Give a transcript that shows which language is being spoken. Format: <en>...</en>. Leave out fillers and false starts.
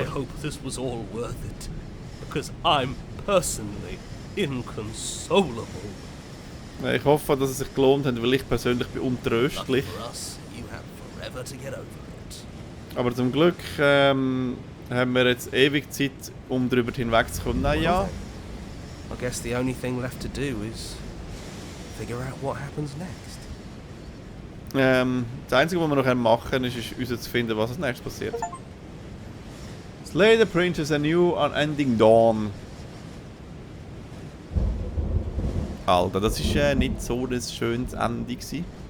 <en>I hope this was all worth it, because I'm personally inconsolable.</en> <de>Ich hoffe, dass es sich gelohnt hat, weil ich persönlich bin untröstlich.</de> <en>For us, you have forever to get over it.</en> <de>Aber zum Glück haben wir jetzt ewig Zeit, um darüber hinwegzukommen. Naja.</de> <en>I guess the only thing left to do is figure out what happens next.</en> <de>Das Einzige, was wir noch machen können, ist herauszufinden, was als nächstes passiert.</de> <en>Slay the princess a new unending dawn.</en> <de>Alter, das war nicht so ein schönes Ende gewesen.</de>